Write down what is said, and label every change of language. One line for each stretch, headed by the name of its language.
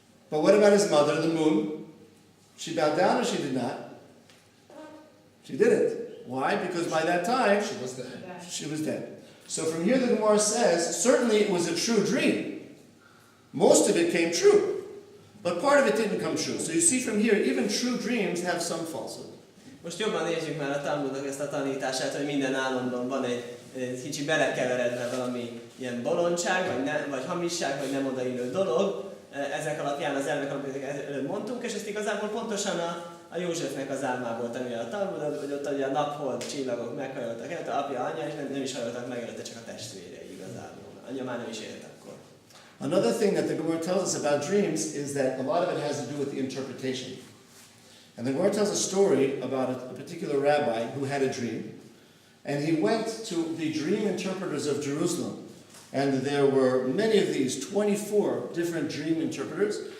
English: But what about his mother, the moon? She bowed down or she did not? She didn't. Why? Because by that time, she was dead. So from here the Gemara says, certainly it was a true dream. Most of it came true. But part of it didn't come true. So you see from here, even true dreams have some falsehood.
Hungarian: Most jobban nézzük már a Talmudnak ezt a tanítását, hogy minden álomban van egy kicsi belekeveredve valami ilyen bolondság, vagy hamisság, vagy nem odaillő dolog. Ezek alapján, az elvek alapján előbb mondtunk, és ezt igazából pontosan a Józsefnek az álmából tanulja a Talmud, hogy ott ugye a naphold csillagok meghajoltak előtte, apja, anya, és nem is hajoltak meg előtte, csak a testvérei igazából. Anya már nem is élt akkor.
English: Another thing that the Gemara tells us about dreams is that a lot of it has to do with the interpretation. And the Gemara tells a story about a particular rabbi who had a dream, and he went to the dream interpreters of Jerusalem. And there were many of these, 24 different dream interpreters.